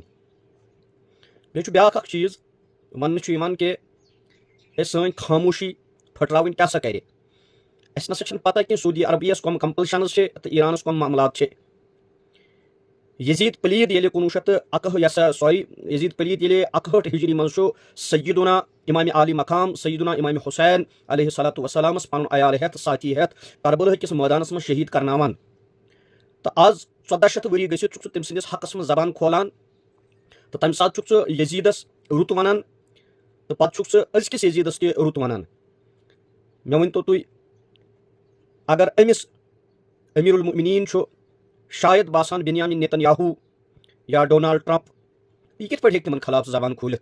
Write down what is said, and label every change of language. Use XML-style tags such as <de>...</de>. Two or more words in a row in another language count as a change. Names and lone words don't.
<ks>بیٚیہِ چھُ بیاکھ اکھ چیٖز وننہٕ چھُ یِوان کہِ سٲنۍ خاموشی پھٔٹراوٕنۍ کیاہ سا کرِ۔ اَسہِ نسا چھنہٕ پتہ کینٛہہ سعودی عربیہس کۄم کمپلشنز چھِ تہٕ ایرانس کۄم معاملات چھِ۔ یزید پلیٖد ییٚلہِ 61 ہجری منٛز چھُ سیدنا امام عالی مقام سیدنا امام حسین</ks> <ar>علیہ الصلوۃ والسلامس</ar> <ks>پنُن عیال ہٮ۪تھ، ساتھی ہٮ۪تھ کربلہ کِس مٲدانس منٛز شہیٖد کرناوان۔ تہٕ آز 1400 ؤری گٔژھِتھ چھُکھ ژٕ تٔمۍ سٕنٛدِس حقس منٛز زبان کھولان، تہٕ تمہِ ساتہٕ چھُکھ ژٕ یزیدس رُت ونان، تہٕ پتہٕ چھُکھ ژٕ أزکِس یزیدس تہِ رُت ونان۔ مےٚ ؤنتو تُہۍ، اگر أمِس</ks> <ar>امیر المؤمنیٖن</ar> <ks>چھُ شاید باسان بنیامین نیتن یاہوٗ یا ڈونالڈ ٹرمپ، یہِ کِتھ پٲٹھۍ ہیٚکہِ تِمن خلاف زبان کھوٗلِتھ؟</ks>